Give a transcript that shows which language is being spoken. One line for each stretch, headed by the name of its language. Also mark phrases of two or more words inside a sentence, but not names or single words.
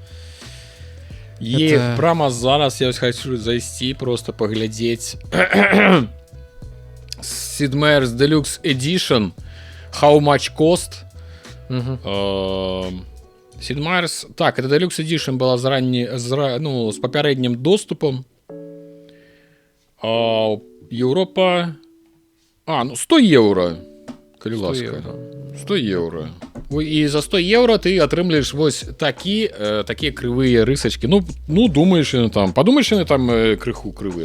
Belarusian: прямо зараз я хочу зайсці, просто паглядзець Sid Meier's Deluxe Edition
English: How Much Cost.
Russian: Sid Meier's, так, это Deluxe Edition была с папярэднім доступам.
Belarusian: Европа 100 евро, калі ласка. 100 евро. І за 100 евро ты атрымліваеш вось такія крывыя рысачкі. Ну думаеш, там, падумаеш, яны там крыху крывыя.